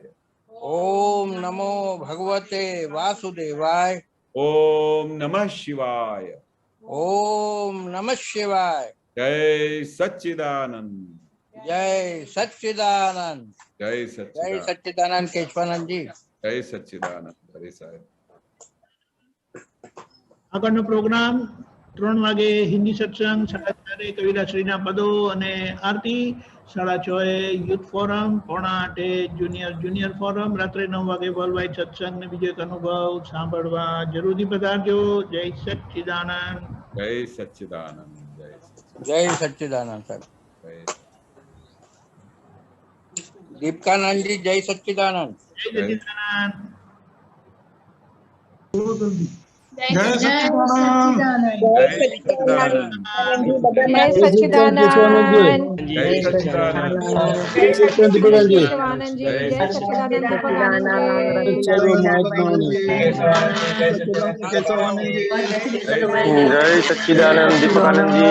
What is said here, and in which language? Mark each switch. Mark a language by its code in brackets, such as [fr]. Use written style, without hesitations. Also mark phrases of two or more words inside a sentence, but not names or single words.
[sa] ओम नमो भगवते वासुदेवाय. ओम नमः शिवाय. ओम नमः शिवाय. [hi] जय सच्चिदानंद. जय सच्चिदानंद. जय जय सच्चिदानंद. सच्चिदानंद केशवानंद जी. जय सच्चिदानंद. हरे साहेब. [gu] આગળનો પ્રોગ્રામ 3 વાગે હિન્દી સત્સંગ, 4:30 કવિરાશ્રીના પદો અને આરતી, 6:30 યુથ ફોરમ, 7:45 જુનિયર ફોરમ, રાત્રે 9 વાગે વર્લ્ડ વાઇડ સત્સંગ ને બીજો એક અનુભવ સાંભળવા જરૂરથી પધારજો. જય સચ્ચિદાનંદ. [hi] जय सच्चिदानंद. जय सच्चिदानंद साहब. जय दीपकानंद जी जय सच्चिदानंद. [gu] જય સચ્ચિદાનંદ. જય સચ્ચિદાનંદ. [hi] जय सच्चिदानंद. जय सच्चिदानंद. जय सच्चिदानंद. जय सच्चिदानंद जी. जय सच्चिदानंद दीपकानंद जी. जय सच्चिदानंद दीपकानंद जी.